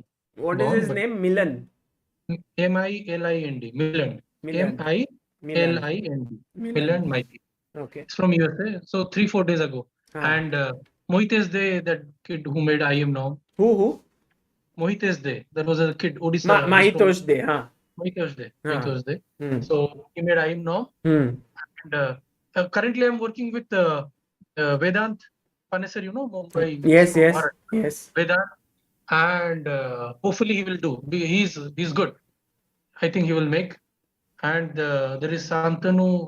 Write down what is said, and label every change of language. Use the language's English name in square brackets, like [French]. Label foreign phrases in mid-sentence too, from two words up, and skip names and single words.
[English] What is his name? Milan. M-I-L-I-N-D. Milan. M-I-L-I-N-D. Milan Maiti. Okay. It's from USA. So 3-4 days ago. And Mohitesh De, that kid who made IM now. Who? Mohitesh De. That was a kid. Odisha. Mahitosh De, huh? Mahitosh De. So he made IM now. And currently I'm working with Vedant Panesar, Mumbai. Yes. Vedant. And hopefully he will do. He's good. I think he will make. And there is Santanu.